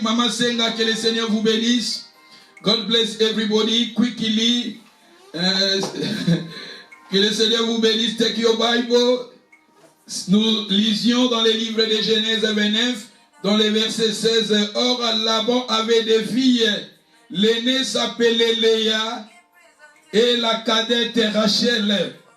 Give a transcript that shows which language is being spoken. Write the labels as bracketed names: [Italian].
[French] Mama Senga, que le Seigneur vous bénisse. [English] God bless everybody quickly. [French] Que le Seigneur vous bénisse. [English] Take your Bible. [French] Nous lisions dans le livre de Genèse 29, dans le verset 16. Or, Laban avait des filles. L'aînée s'appelait Léa et la cadette Rachel.